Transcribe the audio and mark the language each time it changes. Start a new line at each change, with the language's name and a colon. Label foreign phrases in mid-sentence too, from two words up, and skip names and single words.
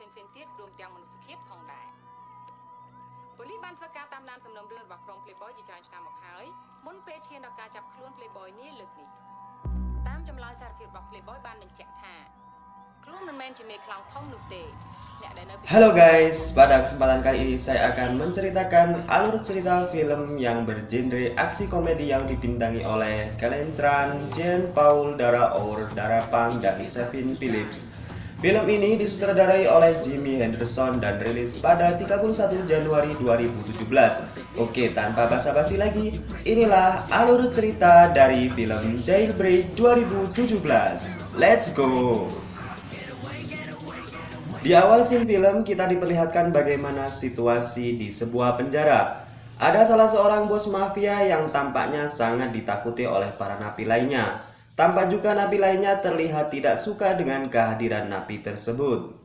Khmer: ផ្សេងទៀតរួមទាំងមនុស្សភាពផងដែរប៉ូលីសបានធ្វើការតាមដានសំណុំរឿងរបស់ក្រុម Playboy ជាច្រើនឆ្នាំមកហើយមុនពេលឈានដល់ការចាប់ខ្លួន Playboy នេះលើកនេះតាមចម្លើយសារភាពរបស់ Playboy បានបញ្ជាក់ថាខ្លួនមិនមែនជាមេខ្លោងធំនោះទេអ្នកដែលនៅ
Indonesian: Halo guys, pada kesempatan kali ini saya akan menceritakan alur cerita film yang bergenre aksi komedi yang dibintangi oleh Kellen Tran, Jean Paul, Dara Our, Dara Pang, dan Kevin Phillips. Film ini disutradarai oleh Jimmy Henderson dan rilis pada 31 Januari 2017. Oke, tanpa basa-basi lagi, inilah alur cerita dari film Jailbreak 2017.
English: Let's go!
Indonesian: Di awal scene film, kita diperlihatkan bagaimana situasi di sebuah penjara. Ada salah seorang bos mafia yang tampaknya sangat ditakuti oleh para napi lainnya. Tampak juga napi lainnya terlihat tidak suka dengan kehadiran napi tersebut.